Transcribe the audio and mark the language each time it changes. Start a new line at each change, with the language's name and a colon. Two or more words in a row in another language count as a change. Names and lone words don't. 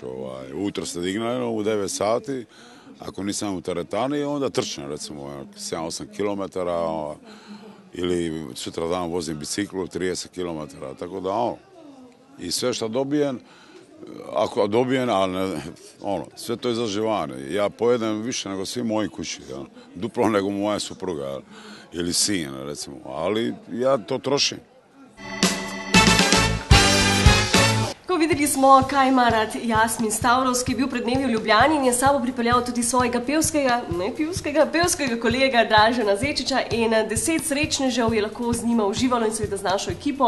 Croatian: Ujutro se dignem u 9 sati, ako nisam u teretani, onda trčem, recimo 7-8 km, ili sutra dan vozim biciklu 30 km, tako da i sve što dobijem, ako dobijem, ali sve to je za živanje. Ja pojedem više nego svi moji kući, duplo nego moja supruga ili sin, recimo, ali ja to trošim.
Slovenian: Videli smo, kaj ima rad Jasmin Stavros, ki je bil pred dnevi v Ljubljani in je s sabo pripeljal tudi svojega pevskega kolega Dražena Zečiča in 10 srečnežev je lahko z njima uživalo in seveda z našo ekipo.